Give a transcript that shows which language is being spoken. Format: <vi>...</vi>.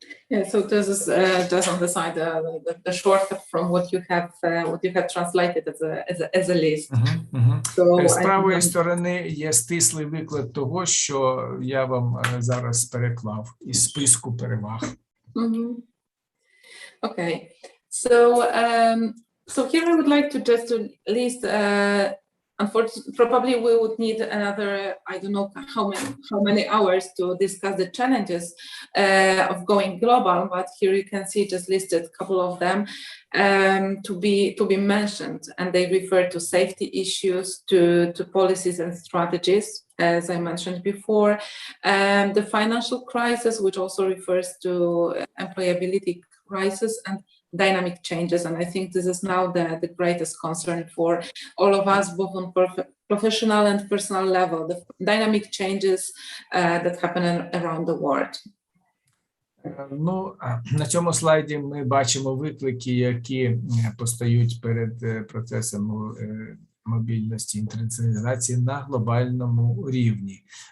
<en>Yeah, so this is just on the side the shortcut from what you have translated as a list.</en> <uk>So, з правої сторони є стислий виклад того, що я вам зараз переклав із списку переваг.</uk> <en>Okay, so here I would like to just list. Unfortunately, probably we would need another, I don't know how many hours to discuss the challenges of going global, but here you can see just listed a couple of them to be mentioned, and they refer to safety issues, to policies and strategies, as I mentioned before, the financial crisis, which also refers to employability crisis and dynamic changes. And I think this is now the greatest concern for all of us, both on professional and personal level, the dynamic changes that happen around the world.</en> <uk>Ну, на цьому слайді ми бачимо виклики, які постають перед процесом мобільності, інтернаціоналізації на глобальному рівні.</uk>